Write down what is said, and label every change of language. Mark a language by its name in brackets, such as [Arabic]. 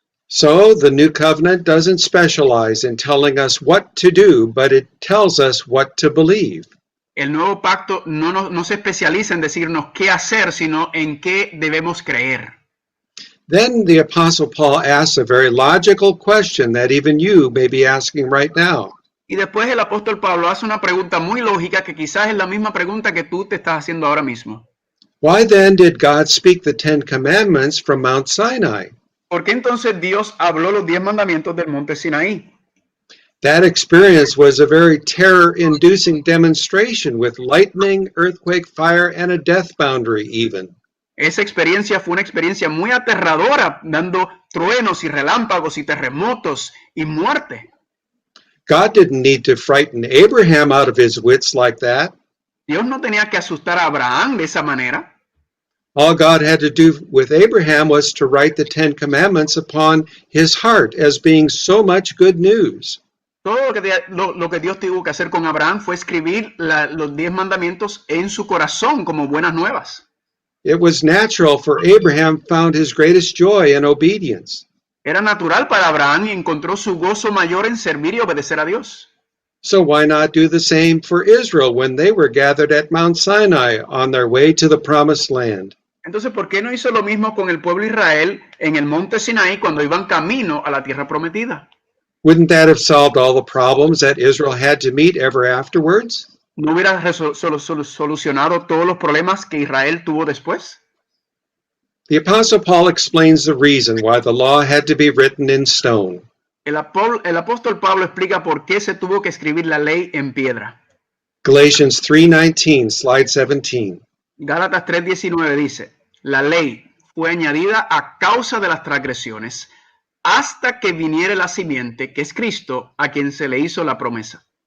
[English] So the new covenant doesn't specialize in telling us what to do, but it tells us what to believe. [Spanish] El nuevo pacto no se especializa en decirnos qué hacer, sino en qué debemos creer. [English] Then the Apostle Paul asks a very logical question that even you may be asking right now. [Spanish] Y después el apóstol Pablo hace una pregunta muy lógica que quizás es la misma pregunta que tú te estás haciendo ahora mismo. [English] Why then did God speak the Ten Commandments from Mount Sinai? [Spanish] ¿Por qué entonces Dios habló los 10 mandamientos del monte Sinaí? [English] That experience was a very terror-inducing demonstration with lightning, earthquake, fire, and a death boundary even. [Spanish] Esa experiencia fue una experiencia muy aterradora, dando truenos y relámpagos y terremotos y muerte. [English] God didn't need to frighten Abraham out of his wits like that. [Spanish] Dios no tenía que asustar a Abraham de esa manera. [English] All God had to do with Abraham was to write the Ten Commandments upon his heart as being so much good news. [Spanish] Todo lo que Dios tuvo que hacer con Abraham fue escribir los 10 mandamientos en su corazón como buenas nuevas. [English] It was natural for Abraham found his greatest joy in obedience. [Spanish] Era natural para Abraham y encontró su gozo mayor en servir y obedecer a Dios. [English] So why not do the same for Israel when they were gathered at Mount Sinai on their way to the promised land? [Spanish] Entonces, ¿por qué no hizo lo mismo con el pueblo de Israel en el monte Sinaí cuando iban camino a la tierra prometida? [English] Wouldn't that have solved all the problems that Israel had to meet ever afterwards? [Spanish] ¿No hubiera solucionado todos los problemas que Israel tuvo después? [English] The Apostle Paul explains the reason why the law had to be written in stone. [Spanish] El apóstol Pablo explica por qué se tuvo que escribir la ley en piedra. [English] Galatians 3:19, slide 17. [Spanish] Gálatas 3:19 dice, la ley fue añadida a causa de las transgresiones hasta que viniere la simiente, que es Cristo, a quien se le hizo la promesa.